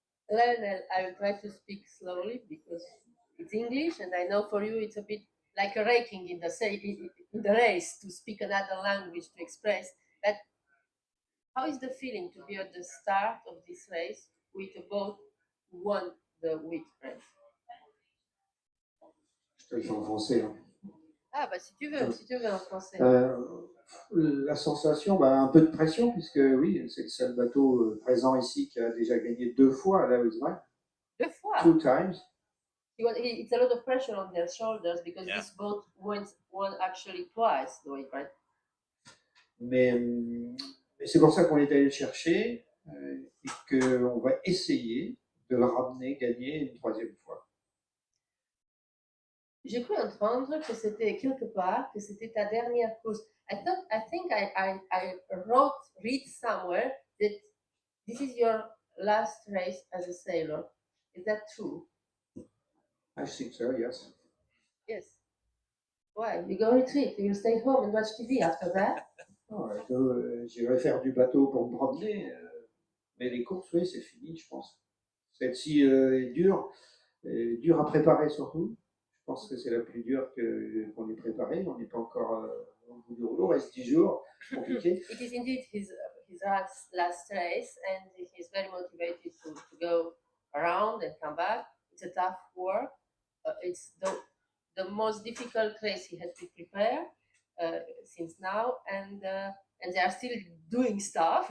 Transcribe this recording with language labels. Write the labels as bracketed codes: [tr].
[en] Lionel, I will try to speak slowly because it's English, and I know for you it's a bit like a raking in the race to speak another language to express. But how is the feeling to be at the start of this race with a boat who won the Whitbread? [fr] Je te le fais en français. Hein. Ah, bah si tu veux en français. La sensation, un peu de pression, puisque oui, c'est le seul bateau présent ici qui a déjà gagné 2 fois à la Whitbread. 2 fois? [en] 2 times. It's a lot of pressure on their shoulders because this boat won actually twice the Whitbread. [fr] Mais c'est pour ça qu'on est allé le chercher et qu'on va essayer de le ramener gagner une 3e fois. J'ai cru entendre que c'était quelque part, que c'était ta dernière course. [en] I think I read somewhere that this is your last race as a sailor. Is that true? I think so, yes. Yes. Why? You go retreat, you will stay home and watch TV after that? [fr] J'irai faire du bateau pour me promener, mais les courses, oui, c'est fini, je pense. Celle-ci est dure à préparer surtout. Je pense que c'est la plus dure qu'on ait préparée. On n'est pas encore au bout du rouleau, reste 10 jours, compliqué. [en] It is indeed his last race, and he's very motivated to go around and come back. It's a tough work. It's the most difficult race he had to prepare since now, and they are still doing stuff.